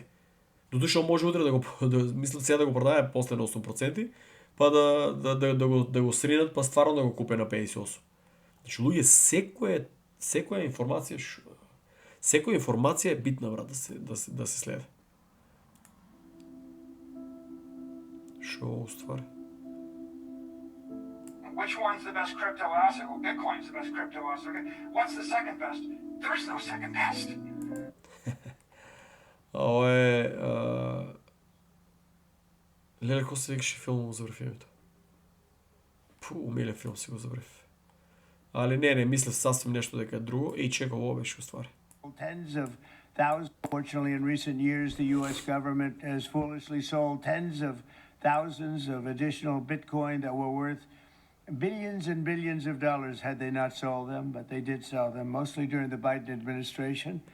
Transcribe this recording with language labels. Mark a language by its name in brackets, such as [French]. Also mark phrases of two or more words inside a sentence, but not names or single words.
[Macedonian] Додуша може утре да го мислам сега да го продае после на 8%, па да го сринат, па стварно да го купе на 58. Значи луѓе, секоја информација е битна, брат, да се следи. Шо уствари? [English] Which one's the best crypto asset? Well, Bitcoin's the best crypto asset. Okay. What's the second best? There's no second best. [Macedonian] Ова е... Леле, кој се викаше филм го забрав името? Умилен филм си го забрав. Али не, мислев сасвим нешто дека е друго. И чека, ово беше уствари. [English] Tens of thousands. Fortunately, in recent years, the U.S. government has foolishly sold tens of thousands of additional Bitcoin that were worth billions and billions of dollars had they not sold them, but they did sell them, mostly during the Biden administration.